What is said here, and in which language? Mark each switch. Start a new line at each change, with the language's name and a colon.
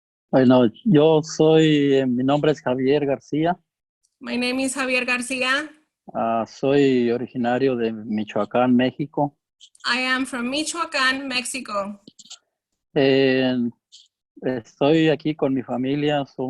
Spanish: Bueno, mi nombre es Javier García.
English: My name is Javier García.
Spanish: Soy originario de Michoacán, México.
English: I am from Michoacán, Mexico.
Spanish: Estoy aquí con mi familia.